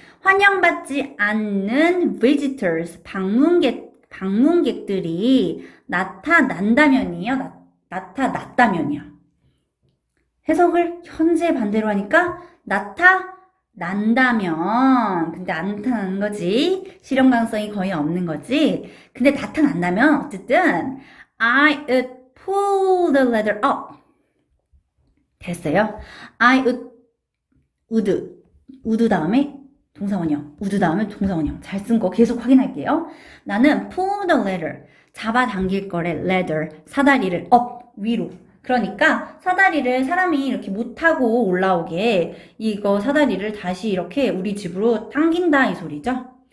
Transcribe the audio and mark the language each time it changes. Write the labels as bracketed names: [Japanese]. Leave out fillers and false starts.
[Korean] 환영받지 않는 visitors, 방문객들이 나타난다면이에요. 나타났다면이야. 해석을 현재 반대로 하니까 나타난다면, 근데 안 나타나는 거지. 실현 가능성이 거의 없는 거지. 근데 나타난다면 어쨌든 [English] I would pull the ladder up. [Korean] 됐어요? [English] I would [Korean] 다음에 동사원형, would 다음에 동사원형. 잘 쓴 거 계속 확인할게요. 나는 [English] pull the ladder, [Korean] 잡아당길 거래. ladder, 사다리를 up, 위로. 그러니까 사다리를 사람이 이렇게 못 타고 올라오게 이거 사다리를 다시 이렇게 우리 집으로 당긴다 이 소리죠.